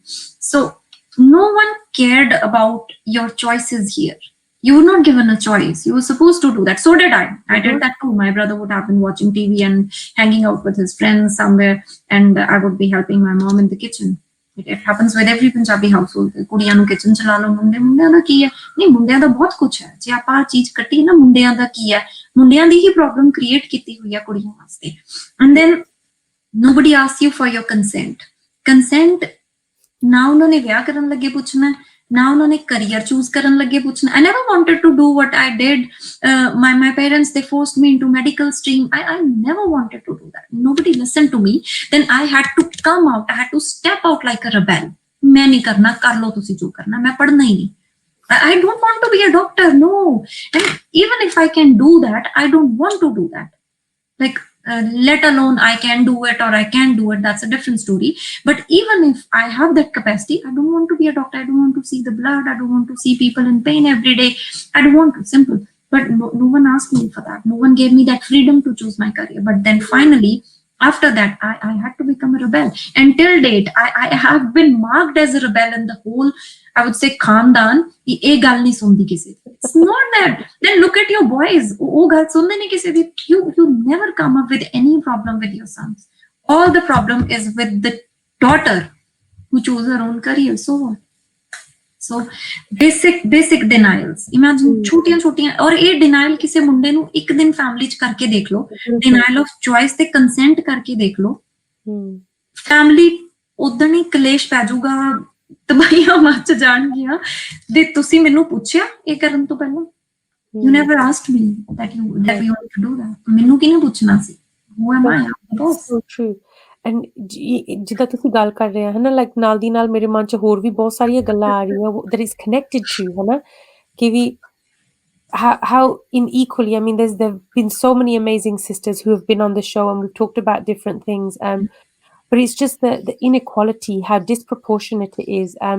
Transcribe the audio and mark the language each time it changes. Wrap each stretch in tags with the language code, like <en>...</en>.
<en>So no one cared about your choices here. You were not given a choice. You were supposed to do that. So did I. I did that too. My brother would have been watching TV and hanging out with his friends somewhere, and I would be helping my mom in the kitchen. It happens with every Punjabi household.</en> <pa>ਕੁੜੀਆਂ ਨੂੰ kitchen ਚਲਾ ਲਓ, ਮੁੰਡਿਆਂ ਦਾ ਕੀ ਹੈ? ਨਹੀਂ, ਮੁੰਡਿਆਂ ਦਾ ਬਹੁਤ ਕੁਝ ਹੈ। ਜੇ ਆਪਾਂ ਚੀਜ਼ ਕੱਟੀ ਨਾ, ਮੁੰਡਿਆਂ ਦਾ ਕੀ ਹੈ? ਮੁੰਡਿਆਂ ਦੀ ਹੀ ਪ੍ਰੋਬਲਮ ਕ੍ਰੀਏਟ ਕੀਤੀ ਹੋਈ ਹੈ ਕੁੜੀਆਂ ਵਾਸਤੇ।</pa> <en>And then nobody asks you for your consent.</en> <pa>Consent ਨਾ ਉਹਨਾਂ ਨੇ ਵਿਆਹ ਕਰਨ ਲੱਗੇ ਪੁੱਛਣਾ, ਨਾ ਉਹਨਾਂ ਨੇ career choose ਕਰਨ ਲੱਗੇ ਪੁੱਛਣਾ।</pa> <en>I never wanted to do what I did. My parents, they forced me into medical stream. I never wanted to do that. Nobody listened to me. Then I had to come out. I had to step out like a rebel.</en> <pa>मैं नहीं करना, कर लो तुसी जो करना, मैं पढ़ना ही नहीं.</pa> <en>I don't want to be a doctor, no. And even if I can do that, I don't want to do that. Like, let alone I can do it or I can't do it, that's a different story. But even if I have that capacity, I don't want to be a doctor. I don't want to see the blood. I don't want to see people in pain every day. I don't want to, simple. But no one asked me for that. No one gave me that freedom to choose my career. But then finally, after that, I had to become a rebel. Until date, I have been marked as a rebel in the whole, I would say, khandan.</en> <pa>Ye gal nahi sundi kisi.</pa> <en>It's not that. Then look at your boys.</en> <pa>Oh, gal sunde nahi kisi di.</pa> <en>You never come up with any problem with your sons. All the problem is with the daughter who chose her own career. So what?</en> <pa>So basic ਡਿਨਾਇਲਸ imagine ਛੋਟੀਆਂ ਔਰ ਇਹ denial ਕਿਸੇ ਮੁੰਡੇ ਨੂੰ ਇੱਕ ਦਿਨ family ਚ ਕਰਕੇ ਦੇਖ ਲਓ ਡਿਨਾਇਲ ਆਫ ਚੁਆਇਸ ਤੇ ਕੰਸੈਂਟ ਕਰਕੇ ਦੇਖ ਲਓ ਫੈਮਿਲੀ ਉਦੋਂ ਹੀ ਕਲੇਸ਼ ਪੈ ਜਾਊਗਾ ਤਬਾਹੀਆਂ ਮੱਚ ਜਾਣਗੀਆਂ ਦੇ ਤੁਸੀਂ ਮੈਨੂੰ ਪੁੱਛਿਆ ਇਹ ਕਰਨ ਤੋਂ ਪਹਿਲਾਂ</pa> <en>you never asked me that you want to do that</en> <pa>ਮੈਨੂੰ ਕਿਹਨੇ ਪੁੱਛਣਾ ਸੀ</pa> <en>who am I so true and</en> <pa>ਜਿੱਦਾਂ ਤੁਸੀਂ ਗੱਲ ਕਰ ਰਹੇ ਹੋ ਨਾ ਲਾਈਕ ਨਾਲ ਦੀ ਨਾਲ ਮੇਰੇ ਮਨ ਚ ਹੋਰ ਵੀ ਬਹੁਤ ਸਾਰੀਆਂ ਗੱਲਾਂ ਆ ਰਹੀਆਂ</pa> <en>that is connected to</en> <pa>ਹਨਾ ਕਿ ਵੀ</pa> <en>how unequally I mean there've been so many amazing sisters who have been on the show and we've talked about different things but it's just the inequality how disproportionate it is</en>